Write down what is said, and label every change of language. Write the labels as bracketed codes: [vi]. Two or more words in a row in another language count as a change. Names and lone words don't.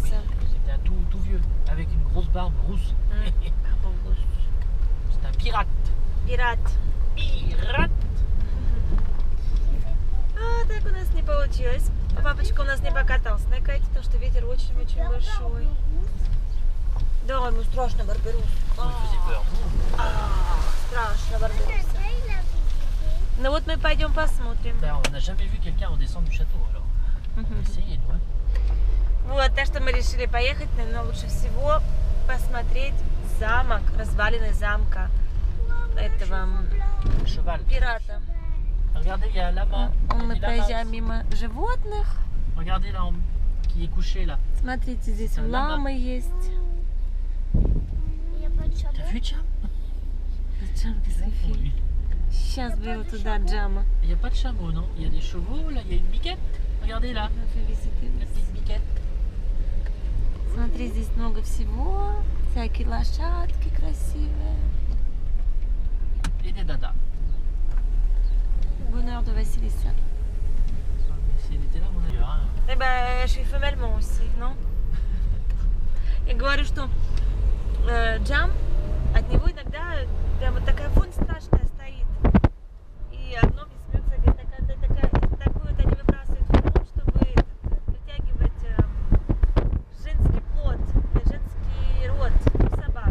[fr] C'était un tout vieux, avec une grosse barbe rousse. C'est un pirate. [ru] Пират. получилось. Папочка у нас не покатался на кайте, потому что ветер очень-очень большой. Да, ему страшно Барберус. [fr] Oh, il faisait peur. [ru] Страшно Барберус. Ну вот мы пойдем посмотрим. [fr] Ben, on n'a jamais vu quelqu'un redescendre du château alors. On va essayer, nous, hein. [ru] Вот, так что мы решили поехать, но лучше всего посмотреть замок, развалины замка этого Cheval. пирата. [fr] Regardez, il y a un lama. Il y a [ru] Мы [fr] des lamas. [ru] проезжаем мимо животных. [fr] Regardez là, qui est couché là. [ru] Смотрите, здесь Это лама. ламы есть. [fr] T'as vu, Jam? [ru] Джамки, Софи. Сейчас беру туда Джама. [fr] Il n'y a pas de chameau, non? Il y a des chevaux, là, il y a une biquette. Regardez là, la petite biquette. [ru] Смотри, здесь много всего. Всякие лошадки красивые. [fr] Et des dadas. Bonheur de Василиса. Si elle était là, mon avis. Hein. Eh ben, je suis femelle moi aussi, non? [ru] Я говорю, что Джам, от него иногда прямо такая вонь страшная стоит. И одно мне смеется, говорит, такую вот они выбрасывают фенол, чтобы притягивать женский плод, женский род собак.